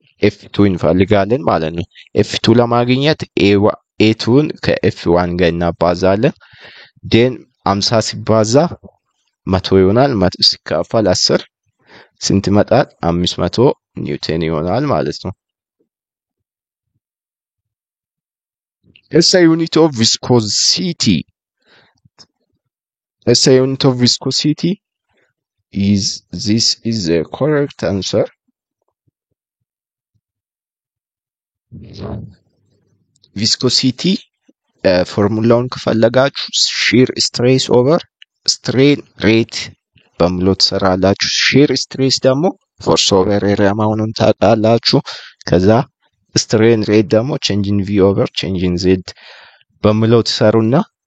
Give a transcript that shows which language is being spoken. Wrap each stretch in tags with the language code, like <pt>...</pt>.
<am>F2 እንፈልጋለን ማለት ነው። F2 ለማግኘት A2ን ከF1 ጋር እናባዛለን። ዴን 50 ሲባዛ 100 ይሆናል። 100 ሲካፈል 10 ስንት ይመጣል? 500 ኒውተን ይሆናል ማለት ነው። SI unit of viscosity.</am> <en>SI unit of viscosity is this is the correct answer.</en> <am>Viscosity ፎርሙላውን ከፈለጋችሁ ሺር ስትሬስ ኦቨር ስትሬን ሬት በሙሉ ትሰራላችሁ። ሺር ስትሬስ ደግሞ ፎርስ ኦቨር ኤሪያ መሆኑን ታውቃላችሁ። ከዛ ስትሬን ሬት ደግሞ ቼንጅ ኢን ቪ ኦቨር ቼንጅ ኢን ዜድ በሙሉ ትሰሩና</am>